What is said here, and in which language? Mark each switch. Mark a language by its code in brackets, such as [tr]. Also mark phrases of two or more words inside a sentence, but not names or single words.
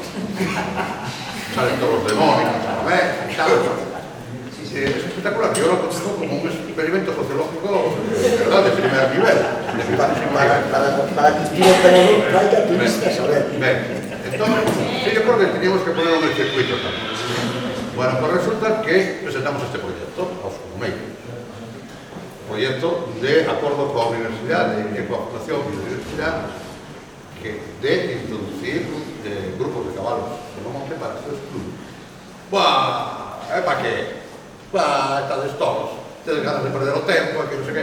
[es] Salen todos los demonios, a ver, es espectacular. Yo lo considero como un experimento sociológico de verdad de primer nivel. Para que tu operador traiga turistas a ver. Entonces, sí, yo creo que teníamos que ponerlo en el circuito también. Bueno, pues resulta que presentamos este proyecto aos Comeiros. [gl] Proyecto de acordo coa Universidade e coa Fundación Biodiversidade de introducir grupos de cabalos no monte para este estudio. [es] Buah, para qué? [gl] Buah, estades todos, tedes ganas de perder o tempo, que non sei que.